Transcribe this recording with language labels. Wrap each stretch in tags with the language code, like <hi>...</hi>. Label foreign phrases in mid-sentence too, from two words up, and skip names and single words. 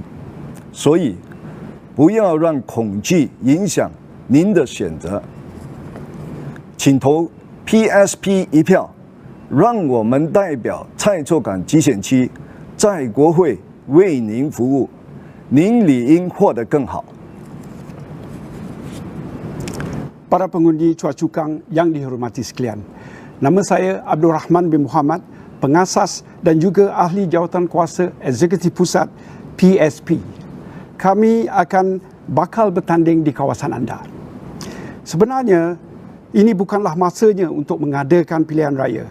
<zh>所以，不要让恐惧影响您的选择。请投 PSP 一票，让我们代表蔡厝港集选区在国会为您服务，您理应获得更好。</zh> <ms>Para pengundi Chua Chu Kang yang dihormati sekalian, nama saya Abdul Rahman bin Muhammad, pengasas dan juga ahli jawatan kuasa Eksekutif Pusat PSP. Kami akan bakal bertanding di kawasan anda. Sebenarnya, ini bukanlah masanya untuk mengadakan pilihan raya.</ms>